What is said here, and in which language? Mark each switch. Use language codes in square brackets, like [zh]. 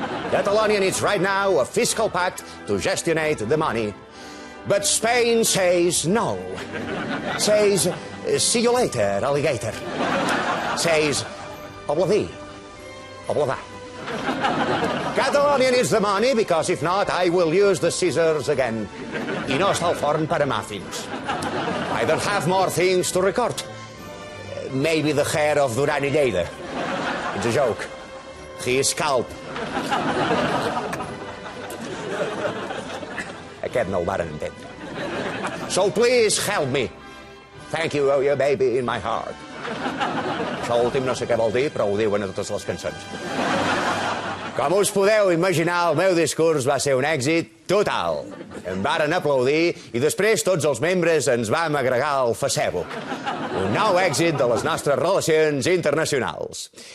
[en] Catalonia needs right now a fiscal pact to gestionate the money. But Spain says no. Says, see you later, alligator. Says, au revoir. Catalonia needs the money because if not, I will use the scissors again. [ca] I no està al forn per a muffins. [en] I don't have more things to record. Maybe the hair of Duran i Lleida. It's a joke. He is calp. [ca] Aquest no el varen entendre. [en] So please help me. Thank you, oh, your baby in my heart. [ca] Això últim no sé què vol dir, però ho diuen a totes les cançons. Com us podeu imaginar, el meu discurs va ser un èxit total. Em varen aplaudir i després tots els membres ens vam agregar al Facebook. Un nou èxit de les nostres relacions internacionals.